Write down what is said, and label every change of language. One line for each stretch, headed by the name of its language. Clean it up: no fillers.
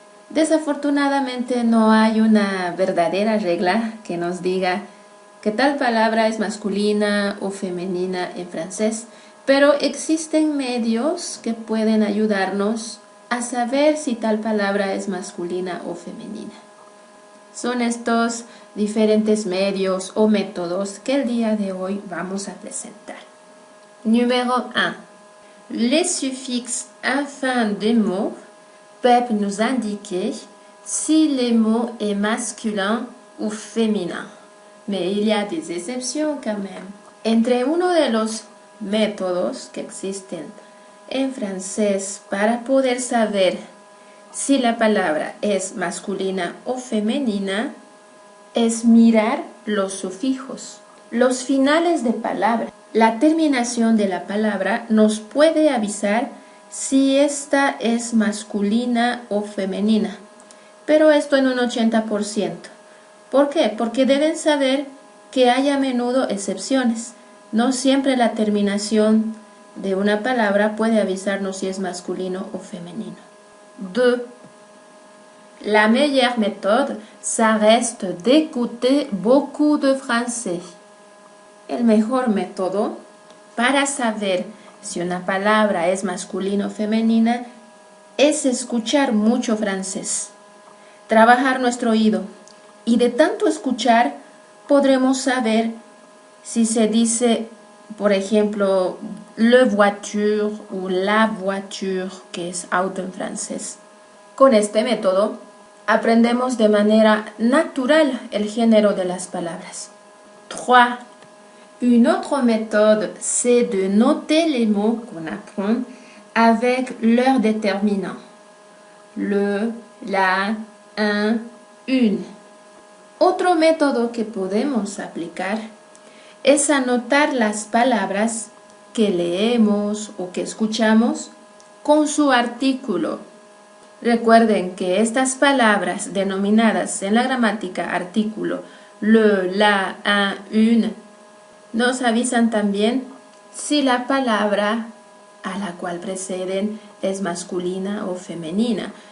Spanish: Desafortunadamente no hay una verdadera regla que nos diga que tal palabra es masculina o femenina en francés, pero existen medios que pueden ayudarnos a saber si tal palabra es masculina o femenina. Son estos diferentes medios o métodos que el día de hoy vamos a presentar.
French: Numéro 1. Les suffixes à fin des mots peuvent nous indiquer si le mot est masculin ou féminin. Mais il y a des exceptions quand même.
Spanish: Entre uno de los métodos que existen en francés para poder saber si la palabra es masculina o femenina es mirar los sufijos, los finales de palabra. La terminación de la palabra nos puede avisar si esta es masculina o femenina, pero esto en un 80%. ¿Por qué? Porque deben saber que hay a menudo excepciones. No siempre la terminación de una palabra puede avisarnos si es masculino o femenino.
French: 2. La meilleure méthode, ça reste d'écouter beaucoup de français.
Spanish: El mejor método para saber si una palabra es masculina o femenina es escuchar mucho francés, trabajar nuestro oído, y de tanto escuchar podremos saber si se dice, por ejemplo,
French: le voiture
Spanish: o
French: la voiture,
Spanish: que es auto en francés. Con este método aprendemos de manera natural el género de las palabras.
French: 3. Une autre méthode, c'est de noter les mots qu'on apprend avec leur déterminant. Le, la, un, une.
Spanish: Otro método que podemos aplicar es anotar las palabras que leemos o que escuchamos con su artículo. Recuerden que estas palabras denominadas en la gramática artículo,
French: le, la, un, une,
Spanish: nos avisan también si la palabra a la cual preceden es masculina o femenina.